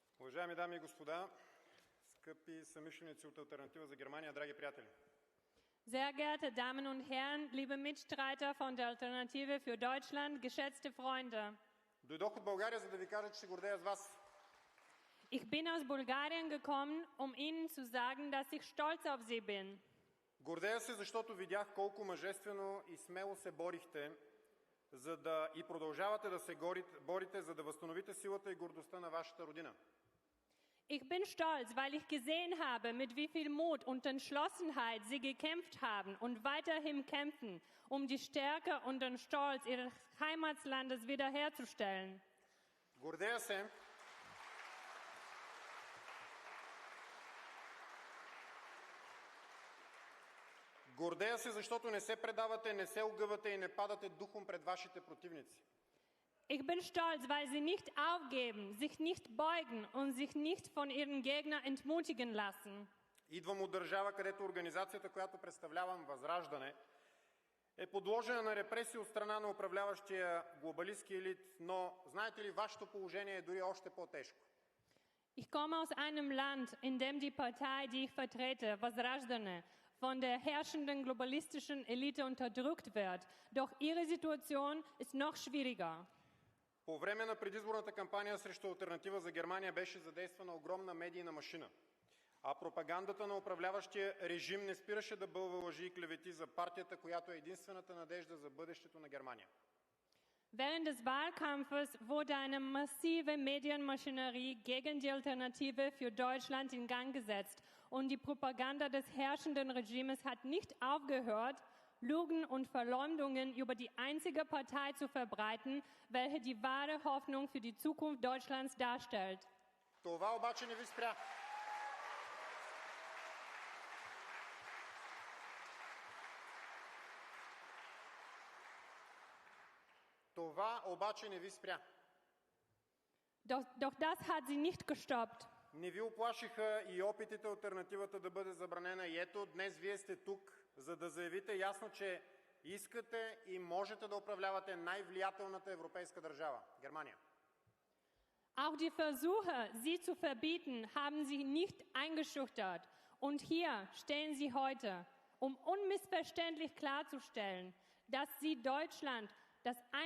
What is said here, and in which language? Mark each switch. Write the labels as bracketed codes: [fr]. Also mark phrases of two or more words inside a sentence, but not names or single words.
[bg] Уважаеми дами и господа, скъпи съмишленици от Алтернатива за Германия, драги приятели! [de] Sehr geehrte Damen und Herren, liebe Mitstreiter von der Alternative für Deutschland, geschätzte Freunde. [bg] Дойдох от България, за да ви кажа, че се гордея с вас. [de] Ich bin aus Bulgarien gekommen, um Ihnen zu sagen, dass ich stolz auf Sie bin. [bg] Гордея се, защото видях колко мъжествено и смело се борихте, и продължавате да се борите, за да възстановите силата и гордостта на вашата родина. [de] Ich bin stolz, weil ich gesehen habe, mit wie viel Mut und Entschlossenheit Sie gekämpft haben und weiterhin kämpfen, um die Stärke und den Stolz Ihres Heimatlandes wiederherzustellen. [bg] Гордея се, защото не се предавате, не се огъвате и не падате духом пред вашите противници. [de] Ich bin stolz, weil Sie nicht aufgeben, sich nicht beugen und sich nicht von Ihren Gegnern entmutigen lassen. [bg] Идвам от държава, където организацията, която представлявам, Възраждане, е подложена на репресии от страна на управляващия глобалистки елит, но знаете ли, вашето положение е дори още по-тежко. [de] Ich komme aus einem Land, in dem die Partei, die ich vertrete, Возрождане, von der herrschenden globalistischen Elite unterdrückt wird. Doch ihre Situation ist noch schwieriger. [bg] По време на предизборната кампания срещу Алтернатива за Германия беше задействана огромна медийна машина, а пропагандата на управляващия режим не спираше да бълва лъжи и клевети за партията, която е единствената надежда за бъдещето на Германия. [de] Während des Wahlkampfes wurde eine massive Medienmaschinerie gegen die Alternative für Deutschland in Gang gesetzt und die Propaganda des herrschenden Regimes hat nicht aufgehört, Lügen und Verleumdungen über die einzige Partei zu verbreiten, welche die wahre Hoffnung für die Zukunft Deutschlands darstellt. [bg] Това обаче не ви спря. [de] Doch das hat sie nicht gestoppt. [bg] Не ви уплашиха и опитите алтернативата да бъде забранена. И ето, днес вие сте тук, за да заявите ясно, че искате и можете да управлявате най-влиятелната европейска държава – Германия. [de] Auch die Versuche, sie zu verbieten, haben sie nicht eingeschüchtert. Und hier stehen sie heute, um unmissverständlich klarzustellen, dass sie Deutschland das